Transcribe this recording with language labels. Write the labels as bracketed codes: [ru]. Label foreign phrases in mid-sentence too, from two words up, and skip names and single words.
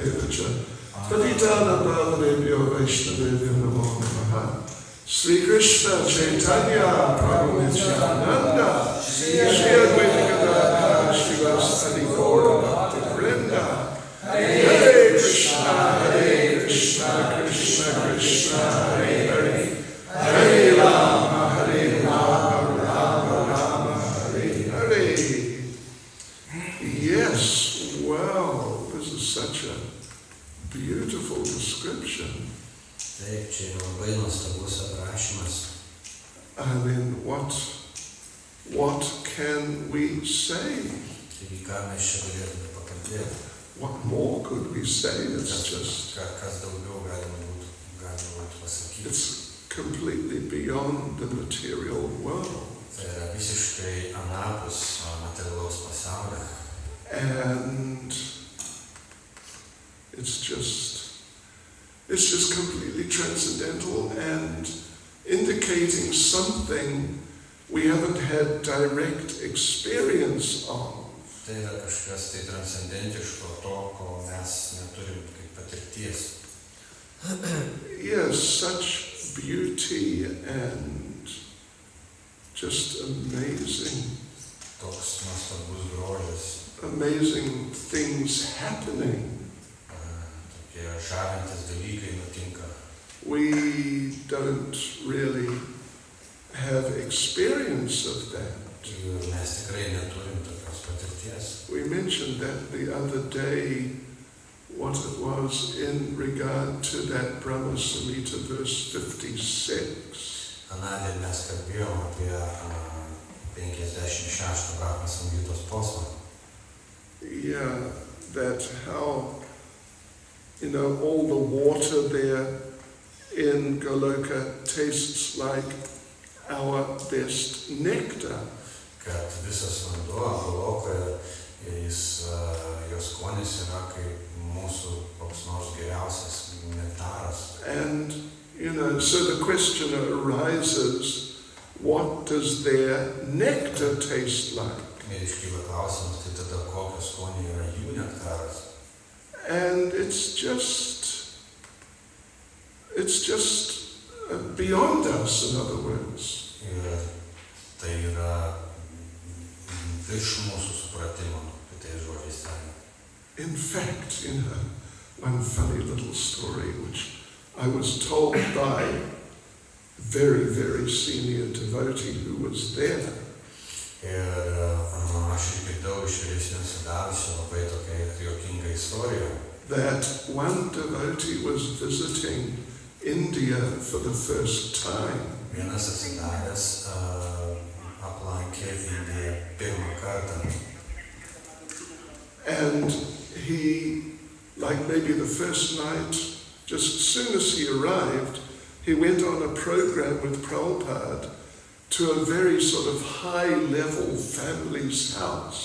[sa] Evacha Patitana Bhavanebhyo Vaishnavebhyo Namo Namaha Sri Krishna Chaitanya Prabhu Nityananda Shri Advaita Gadadhara Srivasadi Gaura Bhakti Vrinda Hare Krishna, Krishna Krishna, Hare Hare Hare Rama, Rama Rama, Hare Hare. [en] Yes, wow, this is such a beautiful description. [lt] Taip, čia yra labai nuostabus aprašymas. [en] I mean, what can we say? [lt] Taigi, ką mes čia galėtume pakalbėti? [en] What more could we say? It's just... [lt] Kas daugiau galima būtų pasakyti? [en] It's completely beyond the material world. [lt] Tai yra visiškai anapus materialaus pasaulio. [en] And it's just completely transcendental and indicating something we haven't had direct experience of. [lt] Tai yra kažkas tai transcendentiško, to, ko mes neturim kaip patirties. [en] Yes, such beauty and just amazing. [lt] Toks nuostabus grožis. [en] Amazing things happening. [lt] Žavintis dalykai nutinka. [en] We don't really have experience of that. [lt] Mes tikrai neturim tokios patirties. [en] We mentioned that the other day, what it was in regard to that Brahma Samhita verse 56. [lt] Anądien mes kalbėjom apie 56 Brahma Samhitos posmą. [en] Yeah, that how all the water there in Goloka tastes like our best nectar. [lt] Kad visas vanduo Golokoje, jos skonis yra kaip mūsų koks nors geriausias nektaras. [en] And, so the question arises, what does their nectar taste like? [lt] Ir iškyla klausimas, tai tada kokio skonio yra jų nektaras. [en] And it's just beyond us, in other words. [lt] Ir tai yra virš mūsų supratimo, kitais žodžiais tariant. [en] In fact, one funny little story which I was told by a very, very senior devotee who was there. [lt] Ir aš išgirdau iš vyresnių sudavusių labai tokia juokinga istorija. [en] That one devotee was visiting India for the first time. [lt] Vienas atsidavęs aplankė Indiją pirmą kartą. [en] And he, like maybe the first night, just as soon as he arrived, he went on a program with Prabhupada to a very sort of high-level family's house.